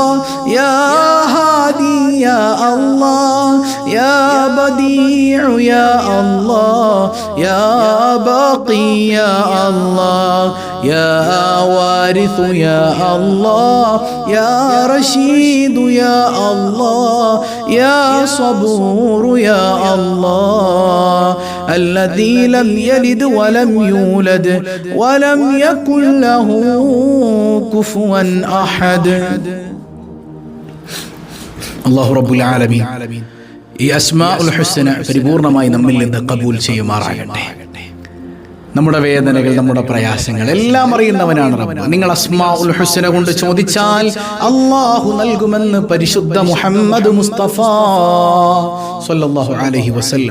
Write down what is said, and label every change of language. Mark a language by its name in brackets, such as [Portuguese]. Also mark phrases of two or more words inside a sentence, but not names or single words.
[Arabic] يا هادي يا الله يا بديع يا الله يا باقي يا الله يا وارث يا الله يا رشيد يا الله يا صبور يا الله الذي لم يلد ولم يولد ولم يكن له كفوا أحد. الله رب العالمين [Malayalam] ഈ [Arabic] الأسماء الحسنى [Malayalam] പരിപൂർണമായി നമ്മിൽ നിന്ന് ഖബൂൽ ചെയ്യുമാറാകട്ടെ. നമ്മുടെ വേദനകൾ, നമ്മുടെ പ്രയാസങ്ങൾ എല്ലാം അറിയുന്നവനാണ് റബ്ബ്. നിങ്ങൾ [Arabic] الأسماء الحسنى [Malayalam] കൊണ്ട് ചോദിച്ചാൽ അല്ലാഹു നൽകുമെന്ന് പരിശുദ്ധ മുഹമ്മദ് മുസ്തഫ [Arabic] صلى الله عليه وسلم.